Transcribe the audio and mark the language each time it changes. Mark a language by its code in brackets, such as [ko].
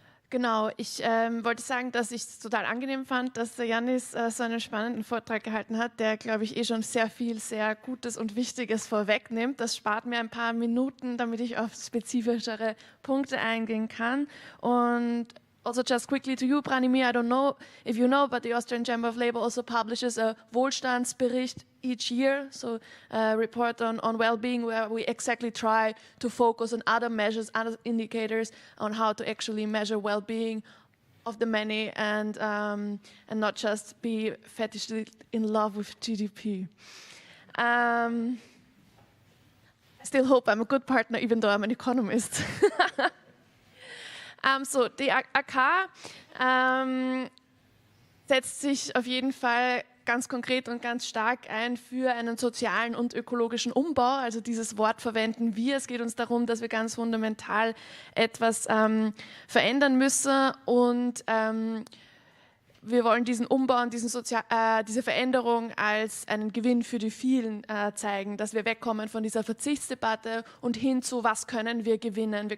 [de] Genau, ich wollte sagen, dass ich es total angenehm fand, dass der Yannis so einen spannenden Vortrag gehalten hat, der, glaube ich, schon sehr viel, sehr Gutes und Wichtiges vorwegnimmt. Das spart mir ein paar Minuten, damit ich auf spezifischere Punkte eingehen kann. Und also [en] just quickly to you, Branimir, I don't know if you know, but the Austrian Chamber of Labour also publishes a Wohlstandsbericht each year, so a report on well-being where we exactly try to focus on other measures, other indicators on how to actually measure well-being of the many and not just be fetishly in love with GDP. I still hope I'm a good partner, even though I'm an economist. [de] So, die AK setzt sich auf jeden Fall ganz konkret und ganz stark ein für einen sozialen und ökologischen Umbau. Also dieses Wort verwenden wir. Es geht uns darum, dass wir ganz fundamental etwas verändern müssen und wir wollen diesen Umbau und diese Veränderung als einen Gewinn für die vielen zeigen, dass wir wegkommen von dieser Verzichtsdebatte und hin zu, was können wir gewinnen.